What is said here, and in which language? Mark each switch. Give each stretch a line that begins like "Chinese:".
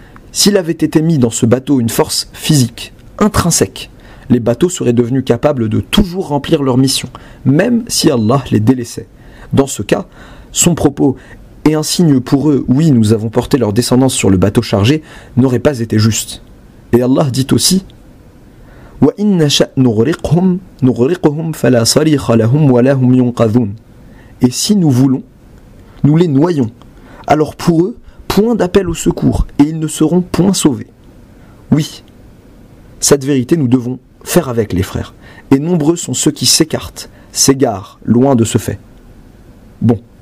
French: S'il avait été mis dans ce bateau une force physique, intrinsèque, les bateaux seraient devenus capables de toujours remplir leur mission, même si Allah les délaissait. Dans ce cas, son propos « et un signe pour eux, oui, nous avons porté leur descendance sur le bateau chargé » n'aurait pas été juste. Et Allah dit aussi
Arabic: « وَإِنَّ شَأْ نُغْرِقْهُمْ فَلَا صَرِيخَ لَهُمْ وَلَا هُمْ يُنْقَذُونَ.
French: Et si nous voulons, nous les noyons, alors pour eux, point d'appel au secours, et ils ne seront point sauvés. » Oui. Cette vérité, nous devons faire avec, les frères. Et nombreux sont ceux qui s'égarent, loin de ce fait. Bon.